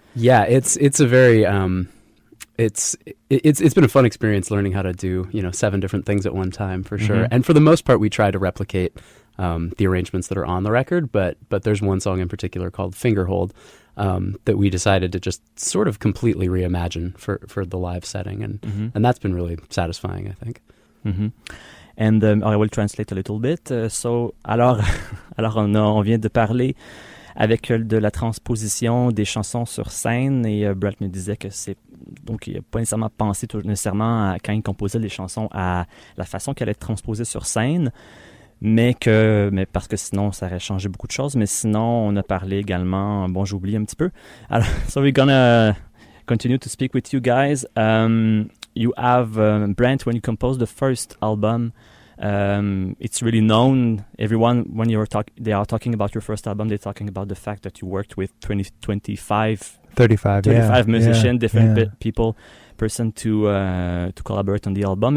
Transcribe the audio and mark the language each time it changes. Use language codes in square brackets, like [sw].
[en] Yeah, it's a very, it's been a fun experience learning how to do, you know, seven different things at one time for sure. And for the most part, we try to replicate the arrangements that are on the record, but there's one song in particular called Fingerhold that we decided to just sort of completely reimagine for the live setting, and that's been really satisfying, I think. And I will translate a little bit. [fr] Alors on vient de parler avec de la transposition des chansons sur scène, et Brett me disait que c'est donc il n'a pas nécessairement pensé nécessairement à, quand il composait les chansons, à la façon qu'elle allait être transposée sur scène. Mais parce que sinon, ça aurait changé beaucoup de choses. Mais sinon, on a parlé également. Bon, j'ai oublié un petit peu. Alors, [en] so we're gonna continue to speak with you guys. You have, Brent, when you composed the first album, it's really known. Everyone, when you were talking about your first album, they're talking about the fact that you worked with 35 musicians, different people to collaborate on the album.